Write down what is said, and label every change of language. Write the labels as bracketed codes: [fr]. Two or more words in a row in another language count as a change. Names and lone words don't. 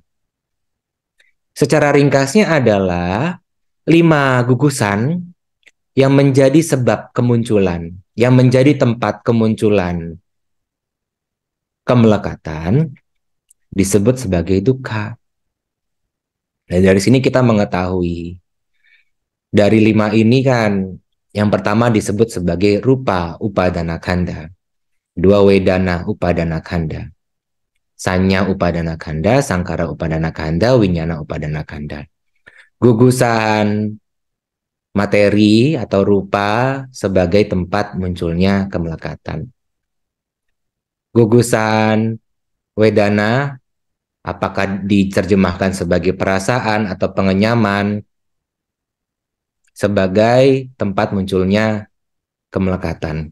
[id] Secara ringkasnya adalah 5 gugusan yang menjadi sebab kemunculan, yang menjadi tempat kemunculan kemelekatan disebut sebagai dukkha. Dan dari sini kita mengetahui dari 5 ini kan yang pertama disebut sebagai [pi] rupa upadana khandha, [id] 2 [pi] wedana upadana khandha, sanya upadana khandha, sangkara upadana khandha, winyana upadana khandha. [id] Gugusan materi atau rupa sebagai tempat munculnya kemelekatan. Gugusan wedana apakah diterjemahkan sebagai perasaan atau pengenyaman sebagai tempat munculnya kemelekatan.